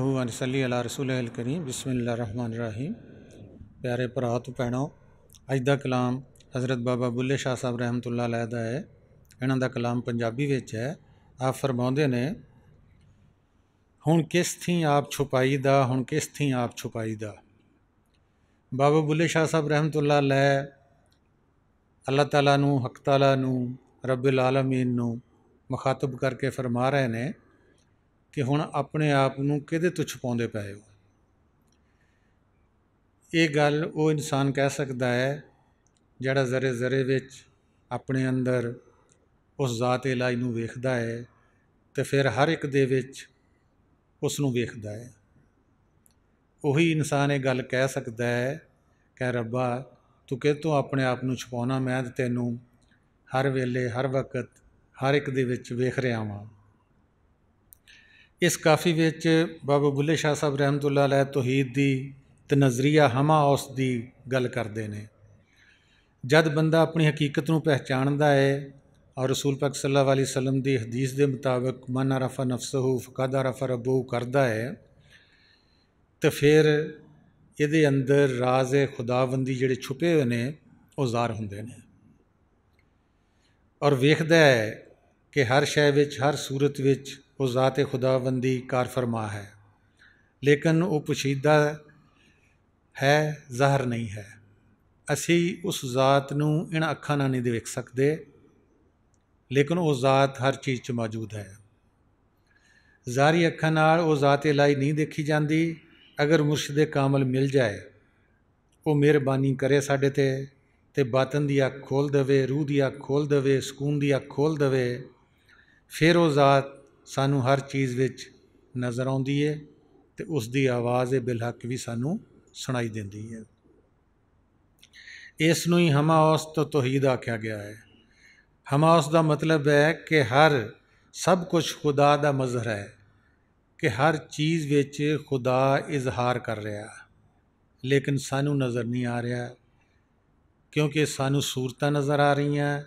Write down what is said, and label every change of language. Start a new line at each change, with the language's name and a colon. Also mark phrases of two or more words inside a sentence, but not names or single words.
Arabic: صل على رسول الكريم بسم الله رحمن رحيم.
Punjabi: پیارے بھرا تو بھیݨو، اج کا کلام حضرت بابا بلھے شاہ صاحب
Arabic: رحمة الله عليه
Punjabi: دا ہے. انہاں دا کلام پنجابی وچ ہے۔ آپ فرماؤندے نے، ہݨ کس تھی آپ چھپائی دا، ہݨ کس تھی آپ چھپائی دا. بابا بلھے شاہ صاحب
Arabic: رحمة الله عليه الله تعالى
Punjabi: نوں,
Arabic: حق تعالى
Punjabi: نوں,
Arabic: رب العالمين
Punjabi: نوں مخاطب کرکے فرما رہے نے کہ ہݨ اپنے آپ نوں کیہدے تو چھپاؤندے پئے ہو. یہ گل وہ انسان
Urdu: کہہ سکتا ہے
Punjabi: جیہڑا ذرے ذرے وچ اپنے اندر اس ذات الٰہی نوں ویکھدا ہے تو پھر ہر اک دے وچ اس نوں ویکھدا ہے. اوہی انسان یہ گل
Urdu: کہہ سکتا ہے
Punjabi: کہ ربا تو کہ تو اپنے آپ نوں چھپاؤݨا، میں تے تینوں ہر ویلے ہر وقت ہر اک دے وچ ویکھ رہا واں. اس کافی وچ بابا بلھے شاہ صاحب
Arabic: رحمة الله عليه
Punjabi: توحید دی تے نظریہ ہمہ اوست دی گل
Urdu: کرتے ہیں.
Punjabi: جد بندہ اپنی حقیقت نوں پہچانندا ہے اور رسول پاک
Arabic: صلى الله عليه وسلم
Punjabi: دی حدیث
Urdu: کے مطابق
Arabic: من عرف نفسه فقد عرف ربه
Punjabi: کردا ہے تو پھر یہ اندر راز خداوندی جیہڑے چھپے ہوئے نے وہ ظاہر ہوندے نے اور ویکھدا ہے کہ ہر شے وچ ہر صورت وچ وہ ذات خداوندی کار فرما ہے، لیکن وہ پوشیدہ ہے، ظاہر نہیں ہے. اسی اس ذات نوں ان اکھاں نال نہیں دیکھ سکتے، لیکن وہ ذات ہر چیز چ موجود ہے. ظاہری اکھاں نال وہ ذات الٰہی نہیں دیکھی جاتی. اگر مرشد کامل مل جائے، وہ مہربانی کرے ساڈے تے باطن کی اکھ کھول دیوے، روح کی اکھ کھول دیوے، سکون کی اکھ کھول دیوے، پھر وہ ذات سانوں ہر چیز وچ نظر آؤندی ہے تے اس کی آواز بالحق بھی سانوں سنائی دیندی ہے. اس نوں ہی ہمہ اوست تو توحید آکھیا گیا ہے.
Urdu: ہمہ اوست کا مطلب ہے کہ ہر سب کچھ خدا کا مظہر ہے,
Punjabi: کہ ہر چیز وچ خدا اظہار کر رہا، لیکن سانوں نظر نہیں آ رہا، کیونکہ سانوں صورتاں نظر آ رہی ہیں.